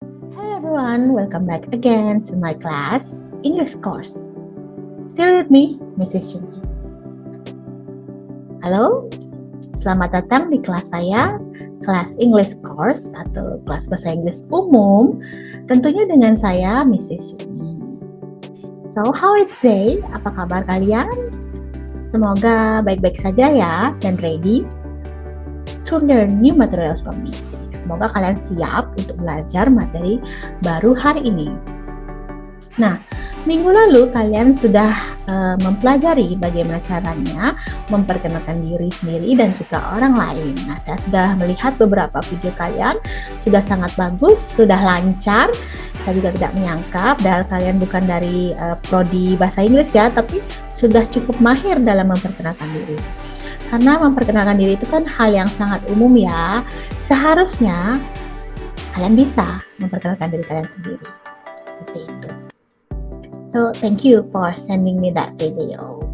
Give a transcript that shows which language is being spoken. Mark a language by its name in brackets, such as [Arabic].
[English] everyone, welcome back again to my class English course. Still with me, Mrs. Yuni. [Indonesian] Halo, selamat datang di kelas saya, kelas English course atau kelas bahasa Inggris umum, tentunya dengan saya, Mrs. [English] Yuni. So, how is today? Apa kabar kalian? Semoga baik-baik saja ya dan ready to learn new materials from me. [Indonesian] Semoga kalian siap untuk belajar materi baru hari ini. Nah, minggu lalu kalian sudah mempelajari bagaimana caranya memperkenalkan diri sendiri dan juga orang lain. Nah, saya sudah melihat beberapa video kalian, sudah sangat bagus, sudah lancar. Saya juga tidak menyangka, padahal kalian bukan dari prodi bahasa Inggris ya, tapi sudah cukup mahir dalam memperkenalkan diri. Karena memperkenalkan diri itu kan hal yang sangat umum ya. Seharusnya kalian bisa memperkenalkan diri kalian sendiri. Seperti itu. [English] So, thank you for sending me that video.